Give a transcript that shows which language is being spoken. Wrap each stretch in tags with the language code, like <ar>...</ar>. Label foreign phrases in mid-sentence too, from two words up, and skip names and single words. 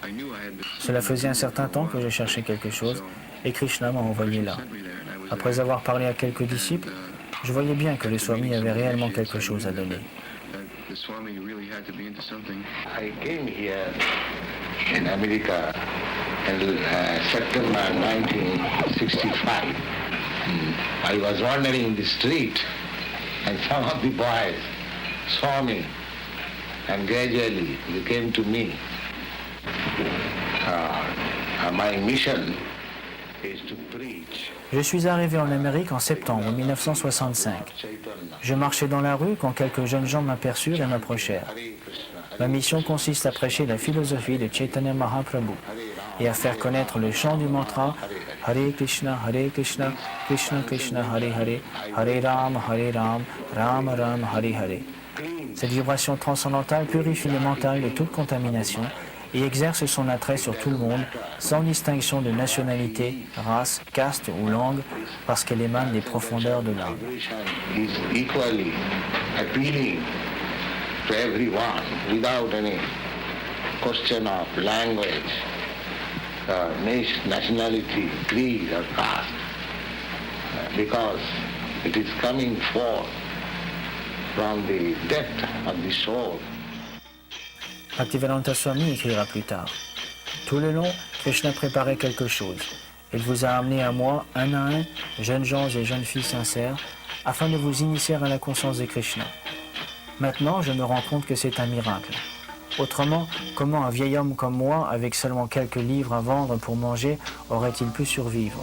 <fr>Cela faisait un certain temps que je cherchais quelque chose et Krishna m'a envoyé là. Après avoir parlé à quelques disciples, je voyais bien que le Swami avait réellement quelque chose à donner.</fr> <en>I came here in America in September 1965. I was wandering in the street and some of the boys saw me and gradually they came to me. My mission is to preach.</en> <fr>Je suis arrivé en Amérique en septembre 1965. Je marchais dans la rue quand quelques jeunes gens m'aperçurent et m'approchèrent. Ma mission consiste à prêcher la philosophie de Chaitanya Mahaprabhu et à faire connaître le chant du mantra Hare Krishna, Krishna Krishna, Hare Hare, Hare Ram, Rama Ram, Hare Hare. Cette vibration transcendantale purifie le mental de toute contamination et exerce son attrait sur tout le monde, sans distinction de nationalité, race, caste ou langue, parce qu'elle émane des profondeurs de l'âme.</fr> <en>Is equally appealing to everyone without any question of language, nationality, creed or caste, because it is coming forth from the depth of the soul.</en> <fr>Bhaktivedanta Swami écrira plus tard. Tout le long, Krishna préparait quelque chose. Il vous a amené à moi, un à un, jeunes gens et jeunes filles sincères, afin de vous initier à la conscience de Krishna. Maintenant, je me rends compte que c'est un miracle. Autrement, comment un vieil homme comme moi, avec seulement quelques livres à vendre pour manger, aurait-il pu survivre?</fr>